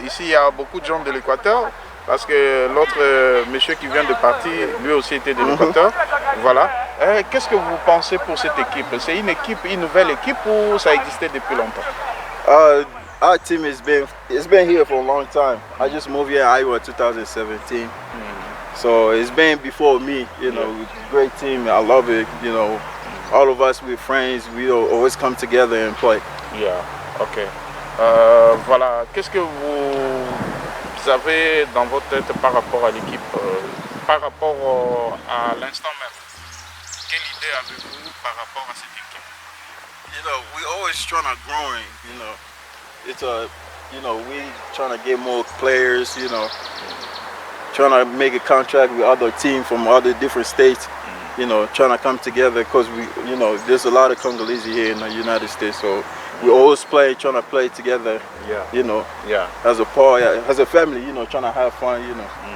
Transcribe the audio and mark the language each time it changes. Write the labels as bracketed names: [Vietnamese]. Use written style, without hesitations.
[French] Ici, il y a beaucoup de gens de l'Équateur. Parce que l'autre monsieur qui vient de partir, lui aussi était de l'Équateur. Voilà. Qu'est-ce que vous pensez pour cette équipe? C'est une nouvelle équipe ou ça existait depuis longtemps? [English] Our team has been here for a long time. I just moved here in Iowa 2017. So it's been before me, you know, great team. I love it, you know. All of us, we're friends. We always come together and play. Yeah, ok. [French] Voilà, qu'est-ce que vous avez dans votre tête par rapport à l'équipe, par rapport à l'instant même? Quelle idée avez-vous par rapport à cette équipe? [English] You know, we always trying to growing, you know. It's we trying to get more players, you know. Trying to make a contract with other teams from other different states, you know, trying to come together because there's a lot of Congolese here in the United States, so we always trying to play together, you know, as a part, as a family, you know, trying to have fun, you know.